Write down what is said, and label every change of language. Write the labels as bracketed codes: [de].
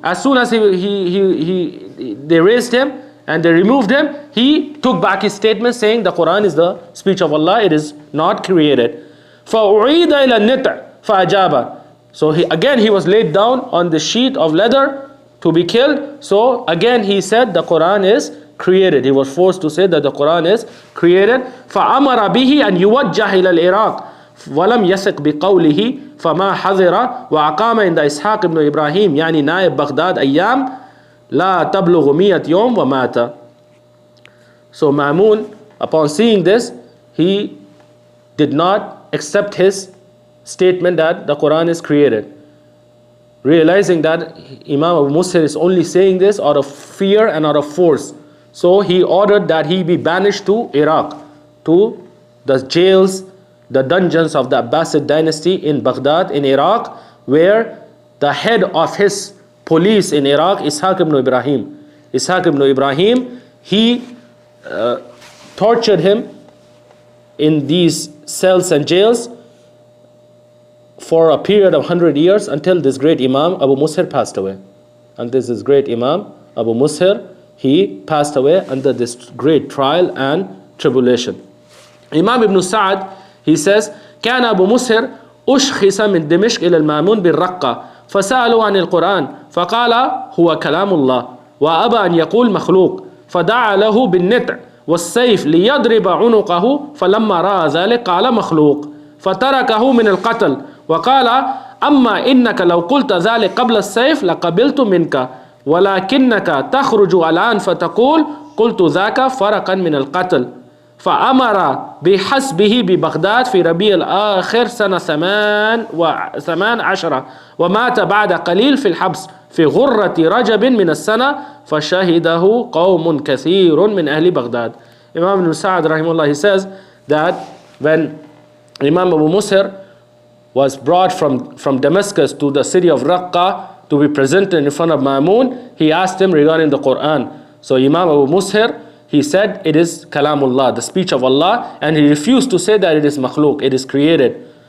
[en] As soon as they raised him and they removed him, he took back his statement saying the Quran is the speech of Allah, it is not created. [ar] فَأُعِيدَ إِلَى النِّطْعِ فَأَجَابَ. [en] So he was laid down on the sheet of leather to be killed. So again he said the Quran is created. He was forced to say that the Quran is created. [ar] فَأَمَرَ بِهِ أَنْ يُوَجَّهِ إِلَى الْعِرَاقِ وَلَمْ يَسِقْ بِقَوْلِهِ فَمَا حَذِرَ وَأَقَامَ عند إسحاق بن إبراهيم يعني نائب بغداد أيام لا تبلغ 100 يوم ومات. [en] So Ma'mun, upon seeing this, he did not accept his statement that the Quran is created, realizing that Imam Abu Mushir is only saying this out of fear and out of force. So he ordered that he be banished to Iraq, to the jails, the dungeons of the Abbasid dynasty in Baghdad, in Iraq, where the head of his police in Iraq, Ishaq ibn Ibrahim, he tortured him in these cells and jails for a period of 100 years until this great Imam Abu Mushir passed away. And this is great Imam Abu Mushir, he passed away under this great trial and tribulation. Imam Ibn Sa'ad, he says, [ar] كان أبو مسهر أشخص من دمشق إلى المأمون بالرقة فسألوا عن القرآن فقال هو كلام الله وأبى أن يقول مخلوق فدعا له بالنطع والسيف ليضرب عنقه فلما رأى ذلك قال مخلوق فتركه من القتل وقال أما إنك لو قلت ذلك قبل السيف لقبلت منك ولكنك تخرج الآن فتقول قلت ذاك فرقا من القتل. فأمر بحسبه ببغداد في ربيع الآخر سنة 18 ومات بعد قليل في الحبس في غرة رجب من السنة فشهده قوم كثير من أهل بغداد. [en] Imam Ibn Sa'ad rahimahullah, he says that when Imam Abu Mushir was brought from Damascus to the city of Raqqa to be presented in front of Ma'mun, he asked him regarding the Quran. So Imam Abu Mushir, he said it is Kalamullah, the speech of Allah, and he refused to say that it is makhluk, it is created.